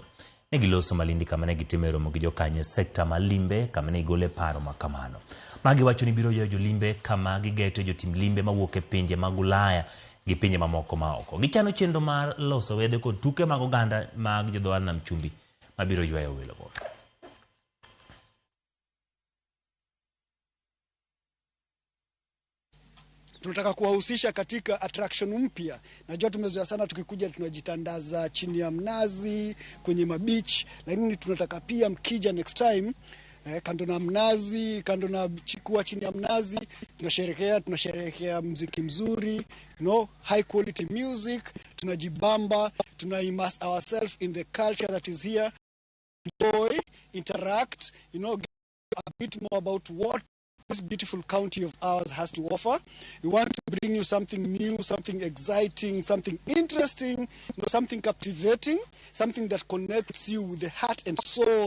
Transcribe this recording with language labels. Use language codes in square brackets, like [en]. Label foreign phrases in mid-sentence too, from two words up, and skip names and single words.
[luo] Ne giloso Malindi kama ne gitime romo gi jokanya sekta malimbe kama ne gole paro makamano. Magi wacho ni biro ywayo jolimbe kama gigeto jotim limbe mawuok e pinje mag Ulaya gi pinje mamoko maoko. Gichano chendo mar loso wedhe kod tuke mag oganda mag jodhowath nam chumbi mabiro ywayo welogo. [sw] Tunataka kuwahusisha katika attraction mpya. Najua tumezoea sana tukikuja tunajitandaza chini ya mnazi kwenye mabeach, lakini tunataka pia mkija [en] next time [sw] kando na mnazi, kando na kuwa chini ya mnazi, tunasherehekea muziki mzuri, [en] high quality music, tunajibamba, immerse ourselves in the culture that is here, enjoy, interact, get a bit more about what this beautiful county of ours has to offer. We want to bring you something new, something exciting, something interesting, something captivating, something that connects you with the heart and soul.